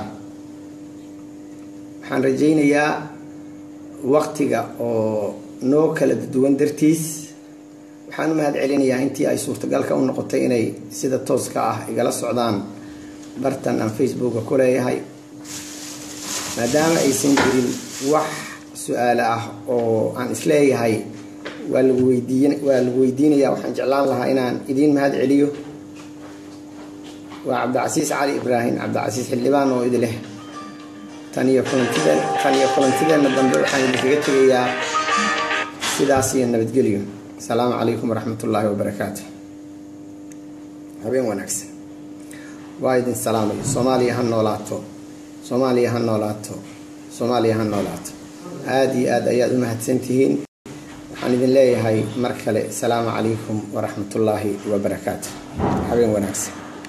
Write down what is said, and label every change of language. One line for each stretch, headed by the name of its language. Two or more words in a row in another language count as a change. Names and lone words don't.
Somali: waxaan rajaynayaa waqtiga oo noo kala duwan dartiis waxaan u mahad celinayaa intii ay suurtagalka u noqotay inay sida tooska ah igala socdaan bartan aan Facebook ku leeyahay, maadaama aysan jirin wax su'aal ah oo aan isleeyahay waa lagu weydiinayaa. waxaan jeclaan lahaa inaan idin mahad celiyo. waa Cabdicasiis Cali Ibraahim Cabdicasiis xildhibaan oo idin leh tan iyo kulantideena dambe waxaan idinkaga tegayaa sidaas iyo nabadgelyo.
Arabic: السلام عليكم ورحمة الله وبركاته.
Somali: habeen wanaagsan. waa idin salaamay. Soomaaliya ha noolaato. Soomaaliya ha noolaato. Soomaaliya ha noolaato. aad iyo aad ayaad u mahadsantihiin. waxaan idin leeyahay mar kale
Arabic: السلام عليكم ورحمة الله وبركاته.
Somali: habeen wanaagsan.